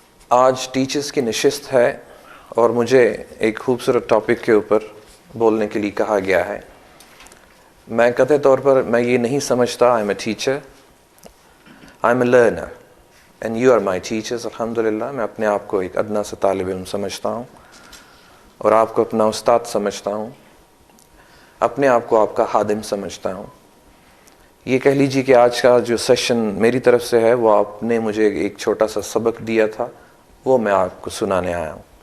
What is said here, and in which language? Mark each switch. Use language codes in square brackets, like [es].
[ur] آج ٹیچرز کی نشست ہے اور مجھے ایک خوبصورت ٹاپک کے اوپر بولنے کے لیے کہا گیا ہے. میں قطعی طور پر میں یہ نہیں سمجھتا [en] I am a teacher I'm a learner and you are my teachers. [ur] الحمدللہ میں اپنے آپ کو ایک ادنا سے طالب علم سمجھتا ہوں اور آپ کو اپنا استاد سمجھتا ہوں، اپنے آپ کو آپ کا خادم سمجھتا ہوں. یہ کہہ لیجیے کہ آج کا جو سیشن میری طرف سے ہے وہ آپ نے مجھے ایک چھوٹا سا سبق دیا تھا، وہ میں آپ کو سنانے آیا ہوں.